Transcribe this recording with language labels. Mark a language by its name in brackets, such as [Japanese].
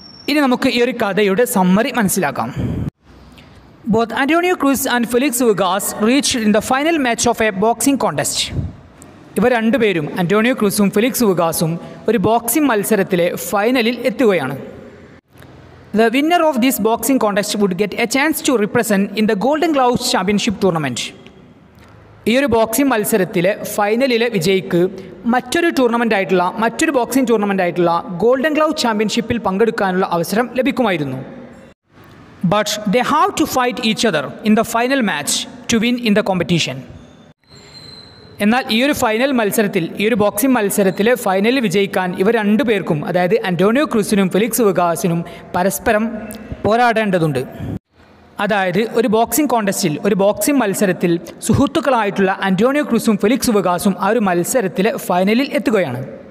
[Malayalam] ഇനി നമുക്ക് ഈ ഒരു കഥയുടെ സമ്മറി മനസ്സിലാക്കാം. [English] Both Antonio Cruz and Felix Vugas reached in the final match of a boxing contest. [Malayalam] ഇവർ രണ്ടുപേരും, അന്റോണിയോ ക്രൂസും ഫെലിക്സ് വുഗാസും, ഒരു ബോക്സിംഗ് മത്സരത്തിലെ ഫൈനലിൽ എത്തുകയാണ്. [English] The winner of this boxing contest would get a chance to represent in the Golden Gloves Championship tournament. [Malayalam] ഈ ഒരു boxing മത്സരത്തിലെ ഫൈനലിലെ വിജയിക്ക് മറ്റൊരു ബോക്സിംഗ് ടൂർണമെൻ്റ് ആയിട്ടുള്ള ഗോൾഡൻ ഗ്ലൗവ് ചാമ്പ്യൻഷിപ്പിൽ പങ്കെടുക്കാനുള്ള അവസരം ലഭിക്കുമായിരുന്നു. [English] But they have to fight each other in the final match to win in the competition. [Malayalam] എന്നാൽ ഈ ഒരു ബോക്സിംഗ് മത്സരത്തിലെ ഫൈനലിൽ വിജയിക്കാൻ ഇവർ രണ്ടുപേർക്കും, അതായത് അന്റോണിയോ ക്രൂസിനും ഫെലിക്സ് വുഗാസിനും പരസ്പരം പോരാടേണ്ടതുണ്ട്. അതായത് ഒരു ബോക്സിംഗ് മത്സരത്തിൽ സുഹൃത്തുക്കളായിട്ടുള്ള അന്റോണിയോ ക്രൂസും ഫെലിക്സ് വുഗാസും ആ ഒരു മത്സരത്തിലെ ഫൈനലിൽ എത്തുകയാണ്.